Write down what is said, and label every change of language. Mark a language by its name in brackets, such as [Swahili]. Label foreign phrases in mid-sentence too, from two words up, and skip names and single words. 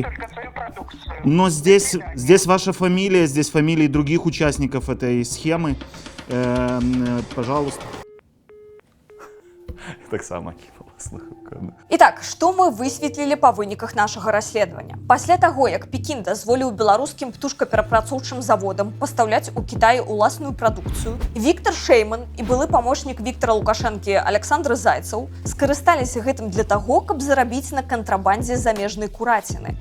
[Russian] Но здесь ваша фамилия, здесь фамилии других участников этой схемы. Пожалуйста. Так само кинул. Итак, [Belarusian] што мы высветлілі па выніках нашага расследавання? Пасля таго, як Пекін дазволіў беларускім птушкаперапрацоўчым заводам пастаўляць у Кітай уласную прадукцыю, Віктор Шейман і былы памочнік Віктора Лукашэнкі Александр Зайцаў скарысталіся гэтым для таго, каб зарабіць на кантрабандзе замежнай кураціны.